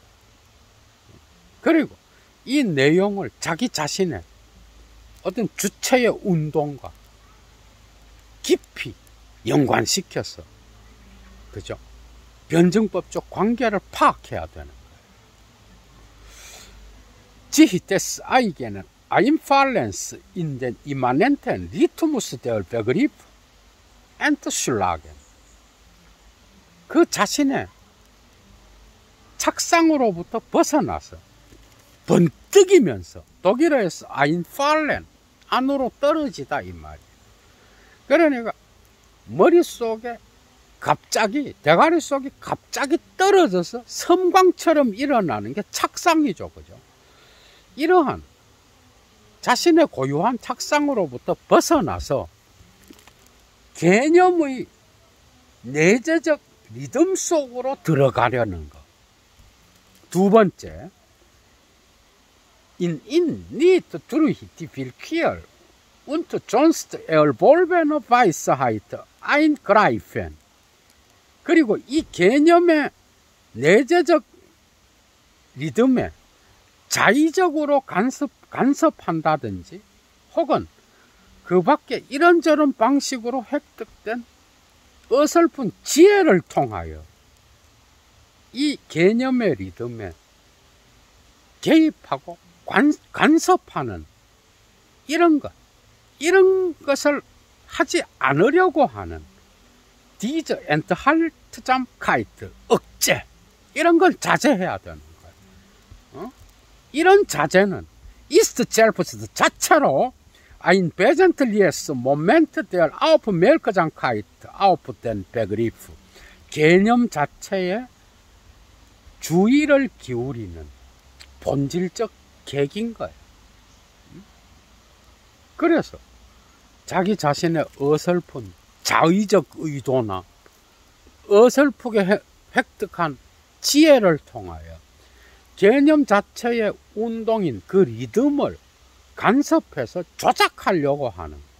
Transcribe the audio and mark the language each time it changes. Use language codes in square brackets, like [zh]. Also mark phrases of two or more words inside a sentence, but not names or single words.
[ko] 그리고 이 내용을 자기 자신의 어떤 주체의 운동과 깊이 연관시켜서, 그죠? 변증법적 관계를 파악해야 되는 거예요. [de] 지히 des eigenen Einfallens in den immanenten Rhythmus der Begriff entschlagen. [ko] 그 자신의 착상으로부터 벗어나서 번뜩이면서, 독일어에서 Einfallen, 안으로 떨어지다 이 말이에요. 그러니까 머릿속에 갑자기, 대가리 속이 갑자기 떨어져서 섬광처럼 일어나는 게 착상이죠. 그죠? 이러한 자신의 고유한 착상으로부터 벗어나서 개념의 내재적 리듬 속으로 들어가려는 것. 두 번째, [de] in nicht durch die Willkür und sonst erworbene Weisheit eingreifen. [ko] 그리고 이 개념의 내재적 리듬에 자의적으로 간섭한다든지 혹은 그 밖에 이런저런 방식으로 획득된 어설픈 지혜를 통하여 이 개념의 리듬에 개입하고 간섭하는 이런 것, 이런 것을 하지 않으려고 하는 [de] diese Enthaltsamkeit [ko] 억제, 이런 걸 자제해야 되는 거예요. 이런 자제는 [de] ist selbst 자체로 ein wesentliches Moment der Aufmerksamkeit auf den Begriff, [ko] 개념 자체에 주의를 기울이는 본질적 계기인 거예요. 그래서 자기 자신의 어설픈 자의적 의도나 어설프게 획득한 지혜를 통하여 개념 자체의 운동인 그 리듬을 간섭해서 조작하려고 하는